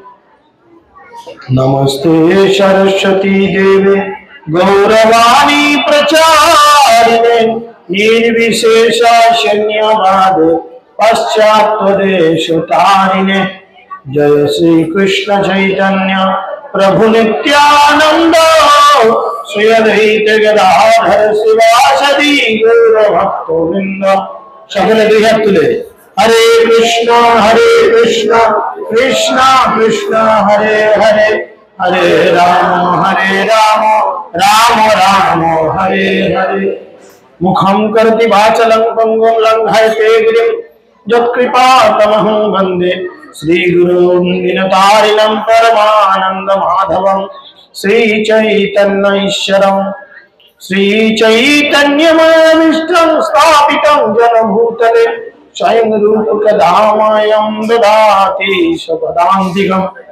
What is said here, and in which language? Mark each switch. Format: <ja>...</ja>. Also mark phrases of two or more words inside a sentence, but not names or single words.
<sa>नमस्ते सरस्वती देवे गौरवाणी प्रचारिणे निर्विशेष शून्यवाद पश्चात्देशतारिणे। जय श्री कृष्ण चैतन्य प्रभु नित्यानंद श्री अद्वैत गदाधर शिवासदि गौर भक्तवृंद।</sa> <bn>সকলে দুই হাত তুলে</bn> <sa>हरे कृष्ण कृष्ण कृष्ण हरे हरे हरे राम राम राम हरे हरे। मुखं करोति वाचालं पंगुं लंघयते गिरिं यत्कृपातमहं वन्दे श्रीगुरुं दीनतारिणं परमानन्दमाधवं श्रीचैतन्यईश्वरं श्रीचैतन्यमयमिष्टं स्थापितं जनभूतले स्वयं रूपकदामयं ददाति स्वपदान्तिकम्।</sa>